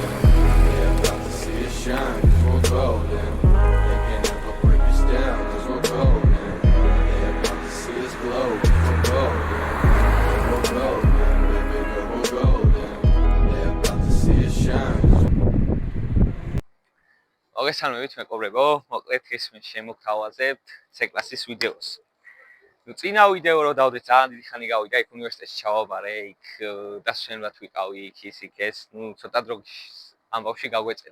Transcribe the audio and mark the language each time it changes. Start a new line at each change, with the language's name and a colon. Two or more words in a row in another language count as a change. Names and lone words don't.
English: Yeah, about to see it shine, cause we're golden. They can never break us down, cause we're golden. Yeah, about to see us glow, cause we're golden. Yeah, we're golden, baby, yeah, we're golden. Yeah, about to see it shine.
Georgian: მოგესალმებით მეკობრებო, მოკლედ ისმის შემოგთავაზებთ C-კლასის ვიდეოს. წინა ვიდეო რო დავდეთ ძალიან დიდი ხანი გავიდა, იქ უნივერსიტეტში ჩავაბარე, იქ დასვენებლად ვიყავი, იქ ეს, ცოტა დრო ამბავში გავგვეწერა.